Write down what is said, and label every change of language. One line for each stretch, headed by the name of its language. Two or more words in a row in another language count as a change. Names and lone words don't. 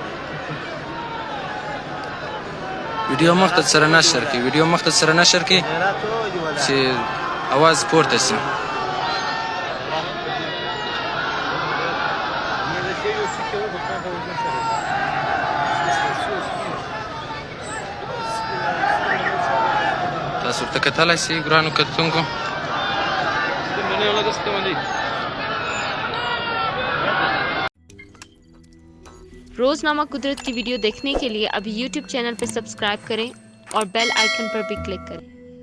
Pashto: ویډیو مختصر سره نشر کړي ویډیو مختصر سره نشر کړي چې اواز پورته شي تاسو ورته کتلای شئ ګرانو کتونکو
Urdu: روزنامہ قدرت کی ویڈیو دیکھنے کے لیے ابھی YouTube چینل پر سبسکرائب کریں اور
English: bell icon
Urdu: پر بھی کلک کریں.